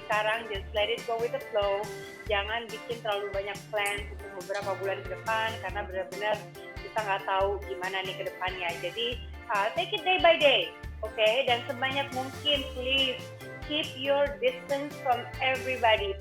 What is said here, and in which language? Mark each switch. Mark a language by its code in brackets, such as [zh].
[id] Sekarang [en] just let it go with the flow. [id] Jangan bikin terlalu banyak plan untuk beberapa bulan ke depan, karena benar-benar kita nggak tahu gimana nih ke depannya. Jadi [en] take it day by day, okay? [id] Dan sebanyak mungkin, [en] please keep your distance from everybody.